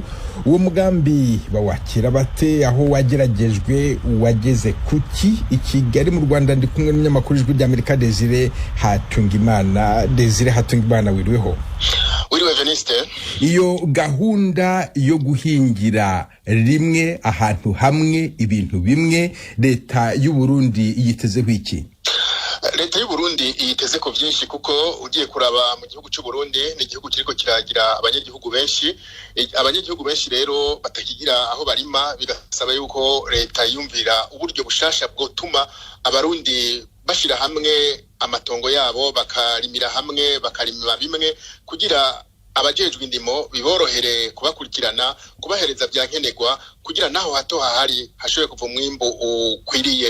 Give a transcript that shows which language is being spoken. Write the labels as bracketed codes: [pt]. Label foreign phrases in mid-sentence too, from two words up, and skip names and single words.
[rn] Uwo mugambi bawakira bate, aho wageragejwe, wageze kuki? [rw] I Kigali mu Rwanda ndi kumwe n'umunyamakuru w'Ijwi ry'Amerika Desire Hatungimana. Desire Hatungimana, wiriweho? Wiriwe Veniste. Iyo gahunda yo guhingira rimwe ahantu hamwe ibintu bimwe, leta y'u Burundi yitezeho iki? [rn] Leta y'u Burundi yiteze ko byinshi kuko ugiye kuraba mu gihugu cy'u Burundi ni igihugu kiriko kiragira abanyagihugu benshi rero batakigira aho barima, bigasaba yuko leta yumvira uburyo bushasha bwotuma abarundi bashira hamwe amatongo yabo bakarimira hamwe bakarima bimwe kugira abajejwe indimo biborohere kubakurikirana kubahereza byankenerwa kugira naho hato hahari hashoboye kuva umwimbo ukwiriye.